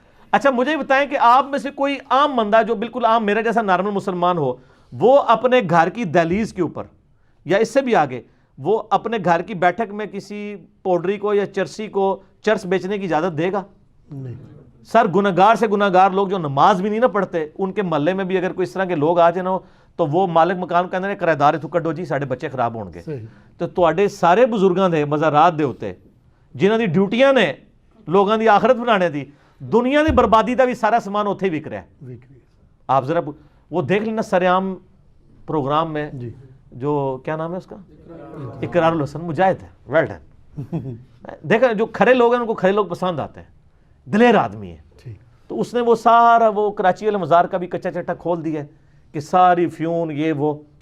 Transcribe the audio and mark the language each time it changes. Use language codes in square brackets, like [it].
[ur] اچھا مجھے بتائیں کہ آپ میں سے کوئی عام بندہ جو بالکل عام میرا جیسا نارمل مسلمان ہو, وہ اپنے گھر کی دہلیز کے اوپر یا اس سے بھی آگے وہ اپنے گھر کی بیٹھک میں کسی پوڈری کو یا چرسی کو چرس بیچنے کی اجازت دے گا؟ نہیں سر. گناہگار سے گناہگار لوگ جو نماز بھی نہیں نہ پڑھتے, ان کے محلے میں بھی اگر کوئی اس طرح کے لوگ آ جائیں نا, تو وہ مالک مکان کے اندر کرایہ دار [pa] اتوں کڈو جی ساڈے بچے خراب ہون گے. تو تواڈے سارے بزرگاں دے مزارات دے اوتے جنہاں دی ڈیوٹیاں نے لوگاں دی آخرت بنانے دی, دنیا دی بربادی دا بھی سارا سامان اوتھے ہی وک رہا ہے. [ur] آپ ذرا وہ دیکھ لینا سرعام پروگرام میں جو کیا نام ہے اس کا, اقرار الحسن مجاہد ہے, ویل ڈن. دیکھا جو کھڑے لوگ ہیں ان کو کھڑے لوگ پسند آتے ہیں, دلیر آدمی ہے. تو اس نے وہ سارا وہ کراچی والے مزار کا بھی کچا چٹا کھول دیا ہے کہ ساری فیون یہ وہ.